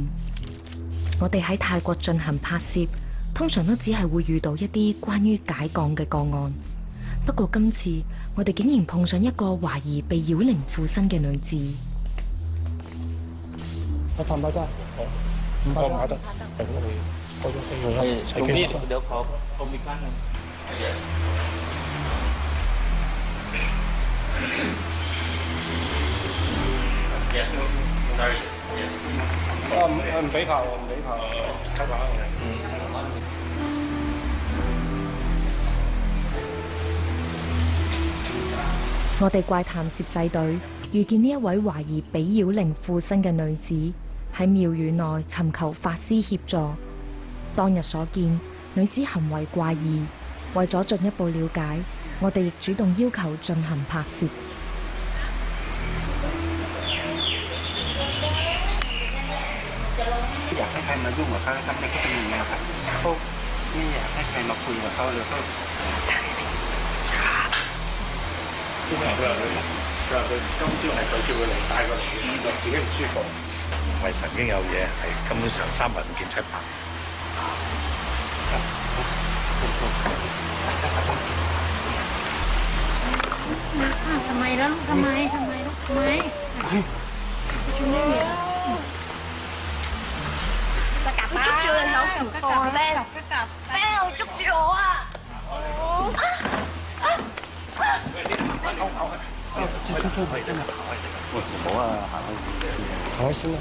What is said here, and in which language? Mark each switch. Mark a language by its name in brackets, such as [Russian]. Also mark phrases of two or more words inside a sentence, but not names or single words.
[Cantonese] 我哋喺泰國進行拍攝，通常都只係會遇到一啲關於解降嘅個案。不過今次我哋竟然碰上一個懷疑被妖靈附身嘅女子。我拍唔拍得？唔拍得。係咁，我哋做咩？ [Thai] เดี๋ยวขอผมอีกครั้งนึง [Cantonese] 唔俾拍喎，唔俾拍，偷拍。我哋怪談攝製隊遇見呢一位懷疑被妖靈附身嘅女子，喺廟宇內尋求法師協助。當日所見，女子行為怪異，為咗進一步了解，我哋亦主動要求進行拍攝。 [Thai] อยากให้ใครมายุ่งกับเขาทำอะไรก็เป็นอย่างนี้ครับเขาไม่อยากให้ใครมาคุยกับเขาเลยเขา [Cantonese] 佢今朝係佢叫佢嚟帶過嚟嘅，自己唔舒服。唔係神經有嘢，係根本上300唔見700。 [Thai] ทำไมล่ะทำไม [Cantonese] 佢捉住我手唔放咩？咩？捉住我啊！好啊，行開先啦，